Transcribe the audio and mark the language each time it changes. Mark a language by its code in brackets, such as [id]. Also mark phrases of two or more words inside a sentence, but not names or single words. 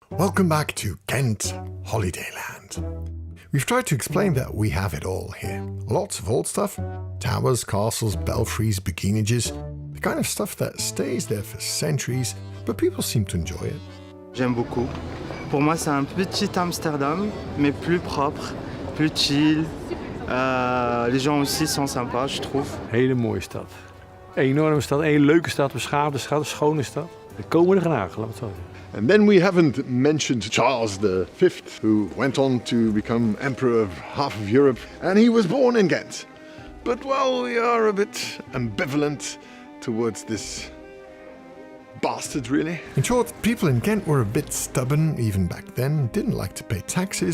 [en] Welcome back to Gent Holidayland. We've tried to explain that we have it all here. Lots of old stuff, towers, castles, belfries, beguinages, the kind of stuff that stays there for centuries, but people seem to enjoy it. [fr] J'aime beaucoup. Pour moi, c'est un petit Amsterdam, mais plus propre, plus chill. Les gens aussi sont sympas, je trouve. [nl] Hele mooie stad. Enorme stad, een leuke stad, beschaafde stad, een schone stad. We komen er graag, laten we het zo zeggen. [en] And then we haven't mentioned Charles V, who went on to become emperor of half of Europe, and he was born in Ghent. But, well, we are a bit ambivalent towards this bastard, really. In short, people in Ghent were a bit stubborn, even back then, didn't like to pay taxes.